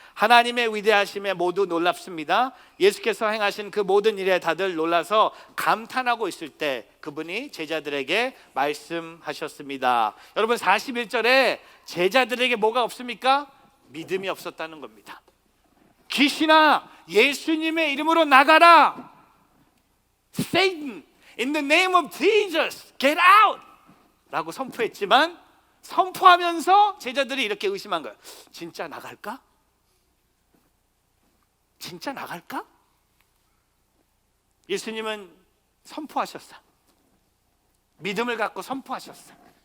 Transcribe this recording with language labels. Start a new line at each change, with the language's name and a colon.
Korean: 하나님의 위대하심에 모두 놀랍습니다. 예수께서 행하신 그 모든 일에 다들 놀라서 감탄하고 있을 때 그분이 제자들에게 말씀하셨습니다. 여러분, 41절에 제자들에게 뭐가 없습니까? 믿음이 없었다는 겁니다. 귀신아, 예수님의 이름으로 나가라.
English: Satan, in the name of Jesus, get out!
Korean: 라고 선포했지만 선포하면서 제자들이 이렇게 의심한 거예요. 진짜 나갈까? 진짜 나갈까? 예수님은 선포하셨어요. 믿음을 갖고 선포하셨어요.